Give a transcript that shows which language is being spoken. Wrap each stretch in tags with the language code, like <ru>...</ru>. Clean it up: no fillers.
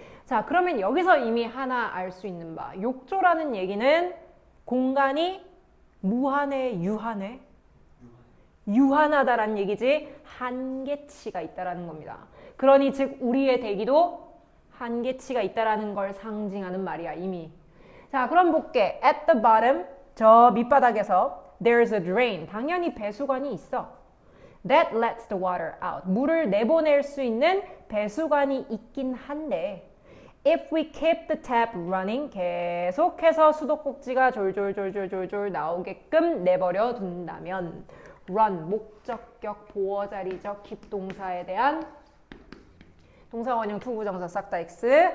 <ko>자, 그러면 여기서 이미 하나 알 수 있는 바. 욕조라는 얘기는 공간이 무한해, 유한해? 유한하다라는 얘기지. 한계치가 있다라는 겁니다. 그러니 즉 우리의 대기도 한계치가 있다라는 걸 상징하는 말이야, 이미. 자, 그럼 볼게.</ko> <en>At the bottom,</en> <ko>저 밑바닥에서</ko> <en>there's a drain.</en> <ko>당연히 배수관이 있어.</ko> <en>That lets the water out.</en> <ko>물을 내보낼 수 있는 배수관이 있긴 한데</ko> <en>if we keep the tap running,</en> <ko>계속해서 수도꼭지가 졸졸졸졸졸 나오게끔 내버려 둔다면 run, 목적격, 보어자리적, keep 동사에 대한 동사 원형 투부정사 싹 다 X.</ko>